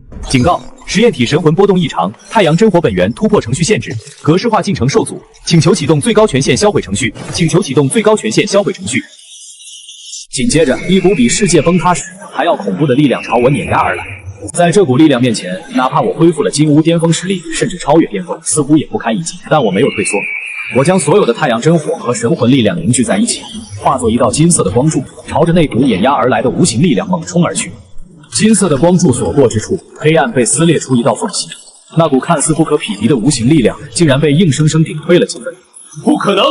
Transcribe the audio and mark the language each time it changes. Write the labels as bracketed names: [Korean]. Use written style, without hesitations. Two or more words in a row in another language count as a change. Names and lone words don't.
[Chinese] 警告：實驗體神魂波動異常，太陽真火本源突破程序限制，格式化進程受阻，請求啟動最高權限銷毀程序。請求啟動最高權限銷毀程序。緊接着，一股比世界崩塌時還要恐怖的力量朝我碾壓而來。在這股力量面前，哪怕我恢復了金烏巔峰實力，甚至超越巔峰，似乎也不堪一擊。但我沒有退縮，我將所有的太陽真火和神魂力量凝聚在一起，化作一道金色的光柱，朝着那股碾壓而來的無形力量猛衝而去。金色的光柱所過之處，黑暗被撕裂出一道縫隙，那股看似不可匹敵的無形力量，竟然被硬生生頂推了幾分。不可能！